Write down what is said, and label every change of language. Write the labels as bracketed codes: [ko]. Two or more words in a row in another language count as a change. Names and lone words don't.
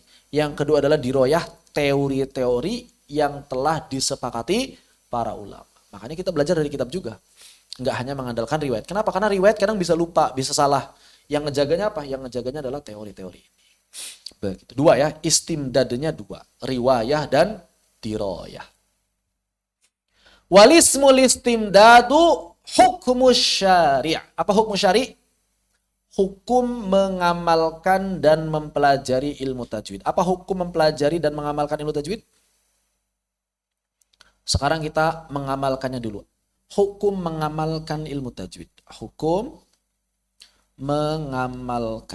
[id] Yang kedua adalah diroyah, teori-teori yang telah disepakati para ulama. Makanya kita belajar dari kitab juga. Nggak hanya mengandalkan riwayat. Kenapa? Karena riwayat kadang bisa lupa, bisa salah. Yang ngejaganya apa? Yang ngejaganya adalah teori-teori ini. Begitu. Dua ya, istimdadnya dua. Riwayah dan diroyah. [ar] والاسم الاستمداد حكم الشارع'. [id] Apa hukum syari'? Hukum mengamalkan dan mempelajari ilmu tajwid. Apa hukum mempelajari dan mengamalkan ilmu tajwid? Sekarang kita mengamalkannya dulu. Hukum mengamalkan ilmu tajwid. Hukum mengamalkan.